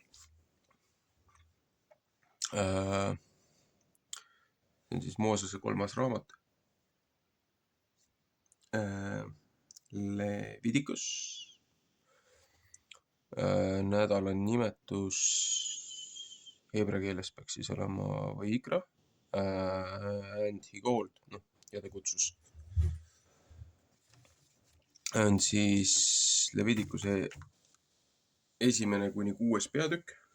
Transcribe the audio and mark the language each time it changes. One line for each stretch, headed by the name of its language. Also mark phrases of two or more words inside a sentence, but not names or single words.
Estonian: See on siis Moosese 3. raamat. Leviticus. Nädala nimetus heebrea keeles peaks siis olema Vaikra.
English: And he called,
Estonian: ja ta kutsus. On siis Leviticuse 1-6 peatükk.